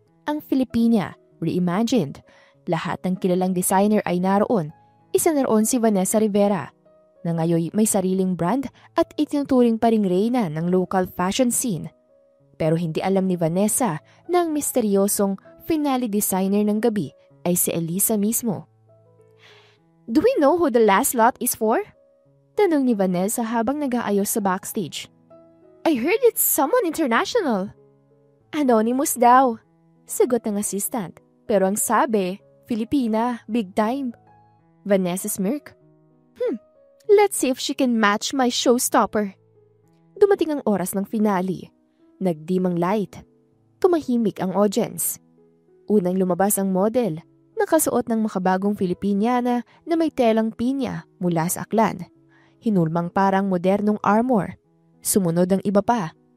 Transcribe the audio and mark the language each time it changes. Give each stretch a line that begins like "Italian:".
Filipino: Ang Filipina, reimagined. Lahat ng kilalang designer ay naroon. Isa na roon si Vanessa Rivera, na ngayon may sariling brand at itinuturing pa ring reyna ng local fashion scene. Pero hindi alam ni Vanessa na ang misteryosong finale designer ng gabi ay si Elisa mismo.
English: Do we know who the last lot is for?
Filipino: Tanong ni Vanessa habang nag-aayos sa backstage.
English: I heard it's someone international.
Filipino: Anonymous daw, sagot ng assistant. Pero ang sabi, Filipina,
English: big time. Vanessa smirk. Let's see if she can match my showstopper.
Filipino: Dumating ang oras ng finale. Nagdim ang light. Tumahimik ang audience. Unang lumabas ang model, nakasuot ng makabagong Filipiniana na may telang pinya mula sa aklan. Hinulmang parang modernong armor. Sumunod ang iba pa.